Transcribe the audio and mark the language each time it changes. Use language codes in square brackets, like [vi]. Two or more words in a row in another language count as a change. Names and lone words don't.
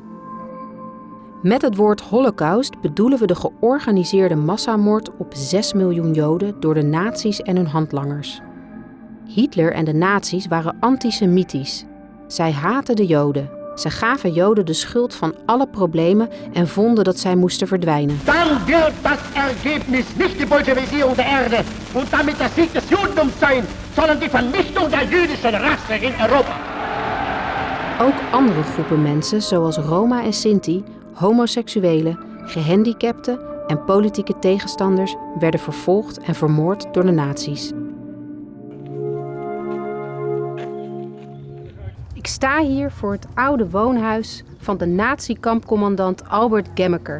[nl] Met het woord Holocaust bedoelen we de georganiseerde massamoord op 6 miljoen Joden door de nazi's en hun handlangers. Hitler en de nazi's waren antisemitisch. Zij haatten de Joden. Ze gaven Joden de schuld van alle problemen en vonden dat zij moesten verdwijnen. [de] Dan wird das Ergebnis nicht die Bolschewisierung der Erde und damit der Sieg des Judentums sein, sondern die Vernichtung der jüdischen Rasse in Europa. [nl] Ook andere groepen mensen, zoals Roma en Sinti, homoseksuelen, gehandicapten en politieke tegenstanders, werden vervolgd en vermoord door de nazi's. Ik sta hier voor het oude woonhuis van de nazi-kampcommandant Albert Gemmeker.